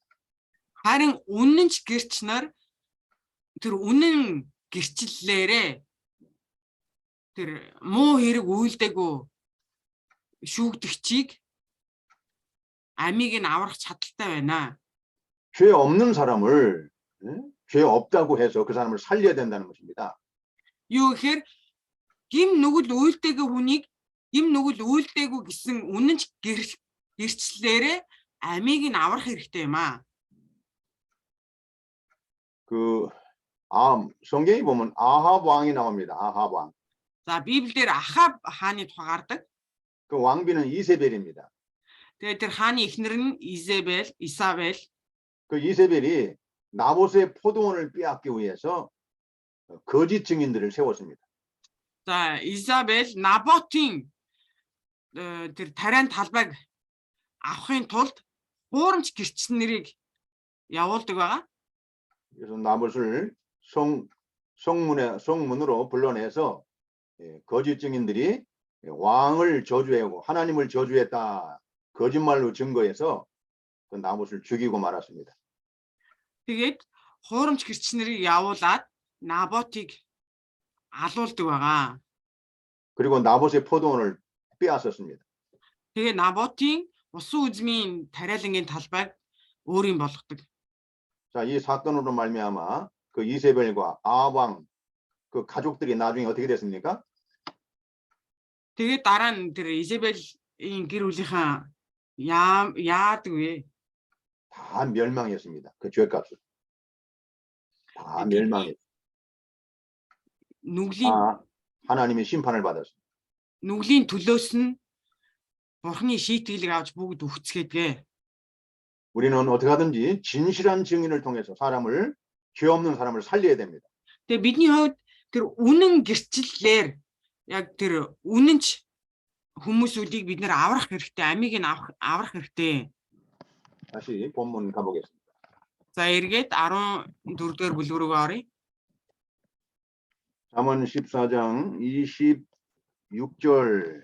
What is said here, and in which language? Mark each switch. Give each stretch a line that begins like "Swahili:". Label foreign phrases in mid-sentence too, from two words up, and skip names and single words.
Mongolian: Харин үнэнч гэрч нар тэр үнэн гэрчлэлээрээ тэр муу хэрэг үйлдэггүй шүүгдэгчийг амийг нь аврах чадaltaй байна.
Korean: 죄 없는 사람을 죄 없다고 해서 그 사람을 살려야 된다는 것입니다.
Mongolian: Юу гэхээр гим нүгэл үйлдэггүй хүнийг гим нүгэл үйлдэггүй гэсэн үнэнч гэрчлэлээрээ амийг нь аврах хэрэгтэй юм аа.
Korean: 성경에 보면 아합 왕이 나옵니다. 아합 왕.
Mongolian: За Библиэр Ахаб хааны тухай гардаг.
Korean: 그 왕비는 이세벨입니다.
Mongolian: Тэгээд тэр хааны эхнэр нь Изабель.
Korean: 그 이세벨이 나봇의 포도원을 빼앗기 위해서 거짓 증인들을 세웠습니다.
Mongolian: За Изабель Наботын тэр тариан талбайг авахын тулд хуурамч гэрч нарыг явуулдаг байгаа.
Korean: 그래서 나봇을 성문으로 불러내서 거짓 증인들이 왕을 저주하고 하나님을 저주했다 거짓말로 증거해서 그 나봇을 죽이고 말았습니다.
Mongolian: Тэгээд хуурамч гэрч нарыг явуулаад Наботыг алуулдаг байгаа.
Korean: 그리고 나봇의 포도원을 빼앗았습니다.
Mongolian: Тэгээд Наботын усан үзмийн тариалангийн талбайг өөрийн болгодог.
Korean: 자, 이 사건으로 말미암아 그 이세벨과 아합 그 가족들이 나중에 어떻게 됐습니까?
Mongolian: Тэгээд дараа нь тэр Изабеллийн гэр бүлийнхаа яадаг вэ?
Korean: 다 멸망했습니다. 그 죄값을. 다 멸망했습니다. 하나님의 심판을 받았습니다.
Mongolian: Нүглийн төлөөс нь бурхны шийтгэлийг авч бүгд үхцгээдгээ.
Korean: 우리는 어떻게 하든지 진실한 증인을 통해서 죄 없는 사람을 살려야 됩니다.
Mongolian: Тэгээ бидний хувьд тэр үнэн гэрчлэлээр яг тэр үнэнч хүмүүсүүдийг бид нэр аврах хэрэгтэй, амийг нь аврах хэрэгтэй.
Korean: 다시 본문 가보겠습니다.
Mongolian: За эргээд 14-р бүлэг рүү оръё.
Korean: 잠언 14장 26절